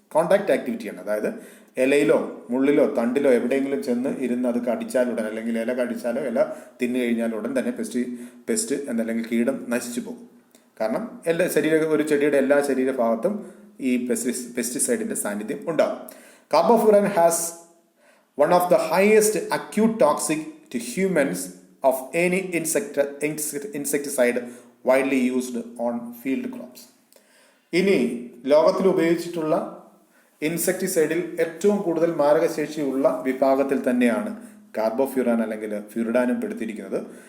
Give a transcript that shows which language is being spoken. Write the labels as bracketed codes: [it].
[ml] Contact ആക്ടിവിറ്റിയാണ്, അതായത് ഇലയിലോ മുള്ളിലോ തണ്ടിലോ എവിടെയെങ്കിലും ചെന്ന് ഇരുന്ന് അത് കടിച്ചാലുടൻ, അല്ലെങ്കിൽ ഇല കടിച്ചാലോ ഇല തിന്നു കഴിഞ്ഞാൽ ഉടൻ തന്നെ പെസ്റ്റ് എന്നല്ലെങ്കിൽ കീടം നശിച്ചു പോകും. കാരണം ഒരു ചെടിയുടെ എല്ലാ ശരീരഭാഗത്തും ഈ പെസ്റ്റിസൈഡിന്റെ സാന്നിധ്യം ഉണ്ടാകും. [en] Carbofuran has one of the highest acute toxic to humans of any insecticide widely used on field crops. [ml] ഇനി ലോകത്തിൽ ഉപയോഗിച്ചിട്ടുള്ള ഇൻസെക്ടിസൈഡിൽ ഏറ്റവും കൂടുതൽ മാരകശേഷിയുള്ള വിഭാഗത്തിൽ തന്നെയാണ് കാർബോഫ്യൂറാൻ അല്ലെങ്കിൽ ഫ്യൂരിഡാനും പെടുത്തിയിരിക്കുന്നത്.